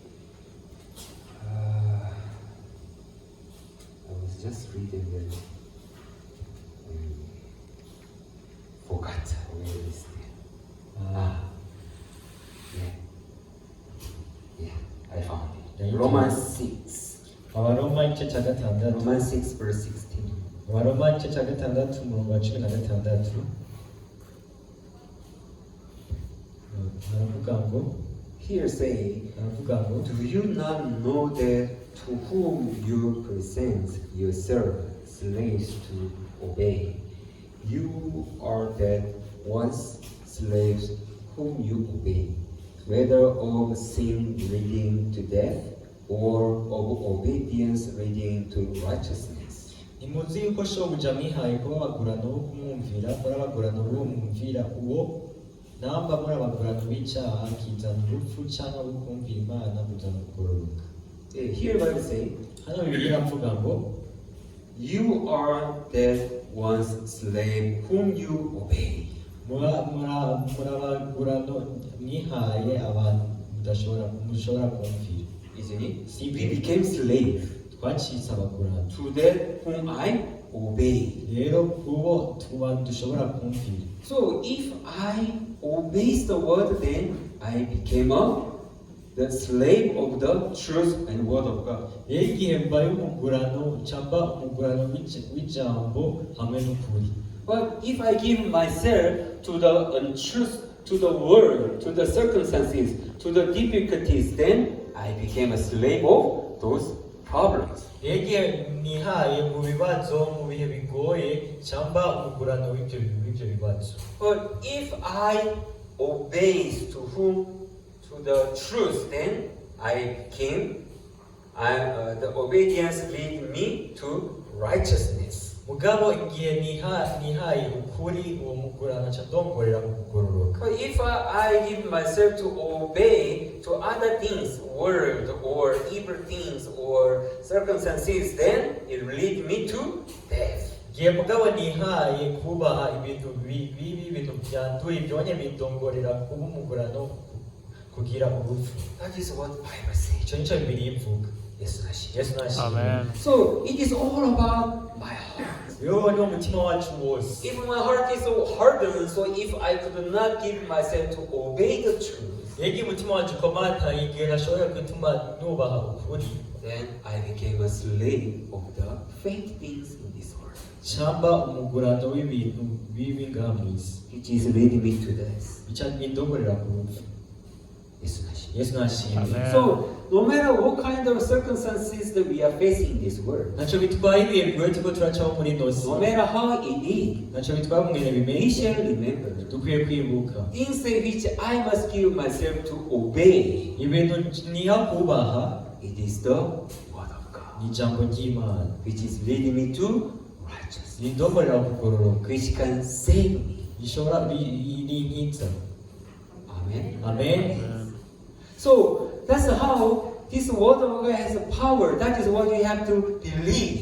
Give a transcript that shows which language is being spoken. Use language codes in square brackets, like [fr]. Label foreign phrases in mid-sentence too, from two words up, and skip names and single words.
[en] I was just reading it. Forgot where is it? Yeah, I found it. Yeah, Romans 6. [rn] Abaroma igice cya gatandatu. [en] Romans 6 verse 16. [rn] Abaroma igice cya gatandatu umurongo wa 16. Aravuga ngo [en] Here say, do you not know that to whom you present yourselves slaves to obey, you are that once slaves whom you obey, whether of sin leading to death or of obedience leading to righteousness? [rn] Nimuzi yuko shobuja mwihaye kuba abagurano bo kumwumvira muri abagurano b'uwo mwumvira uwo namba muri abagurano b'icyaha kizana urupfu cyangwa bukumvira Imana kuzana kugororoka. [en] Here Bible say, [rn] hano Bibiliya iravuga ngo [en] you are that once slave whom you obey. [rn] muri abagurano mwihaye abantu mushobora kumvira. [en] Isn't it? See, we became slave [rn] twacitse abagurano [en] to that whom I obey. [rn] rero kubo dushobora kumvira. [en] So if I obey the word, then I became the slave of the truth and word of God. [rn] rero igihe mbaye umugurano cyangwa umugurano w'ijambo hamwe n'ukuri. [en] But if I give myself to the untruth, to the world, to the circumstances, to the difficulties, then I became a slave of those problems. [rn] rero igihe nihaye mu bibazo mu bihe bigoye cyangwa umugurano w'ibyo bibazo. [en] But if I obey to the truth, then I became, the obedience lead me to righteousness. [rn] mugabo igihe nihaye ukuri uwo mugurano aca ndongorera mu kugororoka. [en] But if I give myself to obey to other things, world or evil things or circumstances, then it will lead me to death. [rn] igihe mugabo nihaye kubaha ibintu bibi ibintu byanduye byonye bindongorera kuba umugurano kugira urupfu. [en] That is what Bible says. [rn] icyo nicyo Bibiliya ivuga. Yesu nashimwe. Yesu nashimwe. Amen. [en] So it is all about my heart. [rn] yo ni umutima wacu wose. [en] If my heart is so hardened, so if I could not give myself to obey the truth, [rn] rero igihe umutima wacu ukomataye igihe ntashobora gutuma nubaha ukuri, [en] then I became a slave of the fake things in this world, [rn] cyangwa umugurano w'ibintu bibi ngaha mu isi [en] which is leading me to this. [rn] bica bindongorera ku rupfu. Yesu nashimwe. Yesu nashimwe. Amen. [en] So no matter what kind of circumstances that we are facing in this world, [rn] ntacyo bitwaye ibihe bigoye turiko turacaho muri ino si, [en] no matter how it is, [rn] ntacyo bitwaye umwene [en] we [rn] bimeze, [en] shall remember [rn] dukwiye kwibuka [en] things in which I must give myself to obey. [rn] ibintu niha kubaha [en] It is the word of God, [rn] ni ijambo ry'Imana [en] which is leading me to righteousness, [rn] rindongorera kugororoka, [en] which can save me. [rn] rishobora rinkitsa. Amen. Amen. [en] So that's how this word of God has a power. That is what we have to believe.